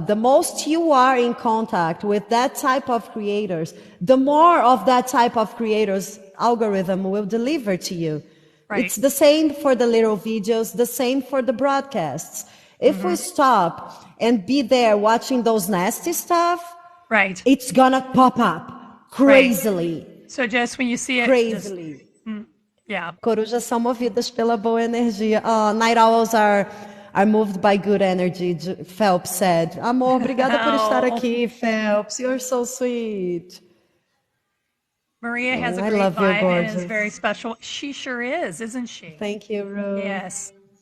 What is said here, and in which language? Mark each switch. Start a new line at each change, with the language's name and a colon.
English: The most you are in contact with that type of creators, the more of that type of creators algorithm will deliver to you. Right. It's the same for the little videos, the same for the broadcasts. If we stop and be there watching those nasty stuff, right, it's gonna pop up crazily. Right. So just when you see it, crazily.
Portuguese: Corujas são movidas pela boa energia.
English: Oh, night owls are moved by good energy, Phelps said.
Portuguese: Amor, obrigada por estar aqui, Phelps.
English: You're so sweet. Maria has a great vibe and is very special. She sure is, isn't she? Thank you, Ruth. Yes.